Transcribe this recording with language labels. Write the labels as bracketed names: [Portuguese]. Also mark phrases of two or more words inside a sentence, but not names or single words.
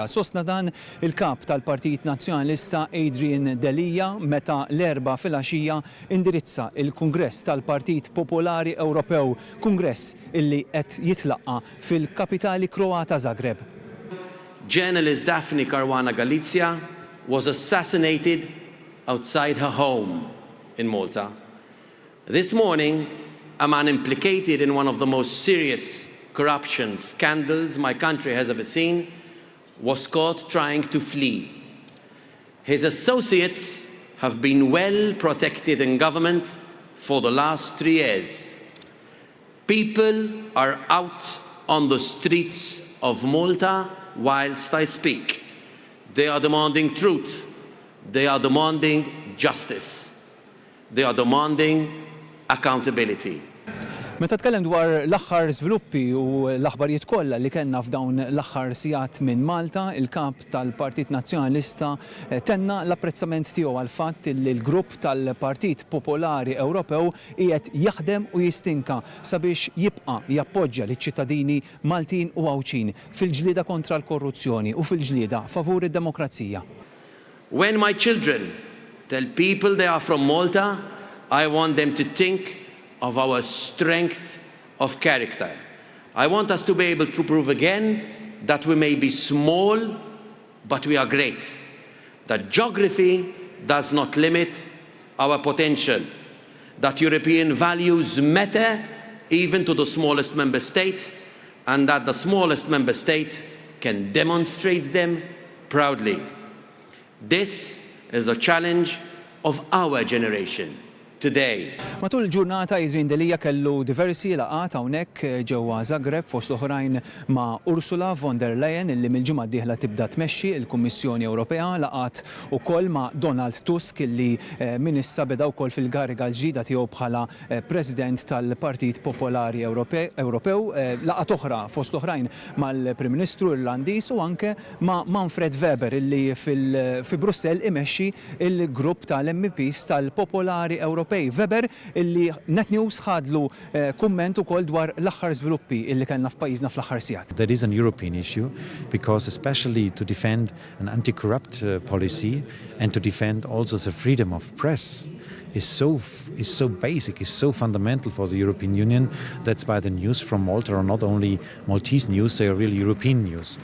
[Maltese] Sostna dan il-kap tal-Partit Nazzjonalista Adrian Delija meta l-4 filgħaxija indirizza il-Kungress tal-Partit Popolari Ewropew, kungress illi qed jitlaqqa fil-kapitali Kroata Zagreb. [English] Journalist Daphne Caruana Galizia was assassinated outside her home in Malta. This morning, a man implicated in one of the most serious corruption scandals my country has ever seen was caught trying to flee. His associates have been well protected in government for the last 3 years. People are out on the streets of Malta whilst I speak. They are demanding truth. They are demanding justice. They are demanding accountability. [Maltese] Meta tkellem dwar l-aħħar żviluppi u l-aħbarijiet kollha li kellna f'dawn l-aħħar sigħat minn Malta, il-kap tal-Partit Nazzjonalista tenna l-apprezzament tiegħu għal fatt li l-grupp tal-Partit Popolari Ewropew qiegħed jaħdem u jistinka sabiex jibqa' jappoġġja liċ-ċittadini Maltin u Għawċin fil-ġlieda kontra l-korruzzjoni u fil-ġlieda favur id-demokrazija. [English] When my children tell people they are from Malta, I want them to think of our strength of character. I want us to be able to prove again that we may be small, but we are great. That geography does not limit our potential. That European values matter even to the smallest member state, and that the smallest member state can demonstrate them proudly. This is the challenge of our generation. Today. [Maltese] Matul il-ġurnata Adrian Delija kellu diversi laqgħat hawnhekk ġewwa Zagreb fost oħrajn ma' Ursula von der Leyen illi mill-ġimgħa d-dieħla tibda tmexxi l-Kummissjoni Ewropea, laqgħat ukoll ma' Donald Tusk illi min issa beda wkoll fil-kariga l-ġdida tiegħu bħala President tal-Partit Popolari Ewropew, laqgħat oħra fost oħrajn mal-Prim Ministru Irlandiż u anke ma' Manfred Weber illi fi Brussell imexxi il-grupp tal-MPs tal-Popolari Ewropew. Weber illi Net News ħadlu kumment ukoll dwar l-aħħar żviluppi illi kellna f'pajjiżna fl-aħħar sigħat. [English] That is an European issue because especially to defend an anti-corrupt policy and to defend also the freedom of press is so basic, is so fundamental for the European Union. That's why the news from Malta are not only Maltese news, they are really European news.